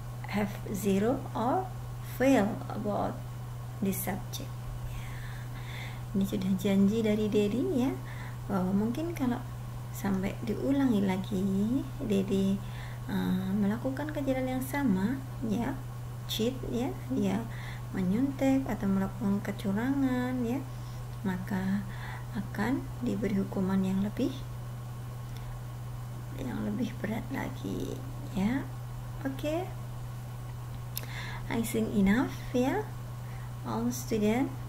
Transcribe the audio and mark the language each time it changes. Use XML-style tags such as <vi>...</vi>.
<en>have 0 or fail about this subject.</en> <id>Ini sudah janji dari Daddy ya, bahwa mungkin kalau sampai diulangi lagi Daddy melakukan kejadian yang sama ya, cheat ya, dia menyuntik atau melakukan kecurangan ya, maka akan diberi hukuman yang lebih berat lagi ya. Oke.</id> <en>I think enough ya, all student.</en>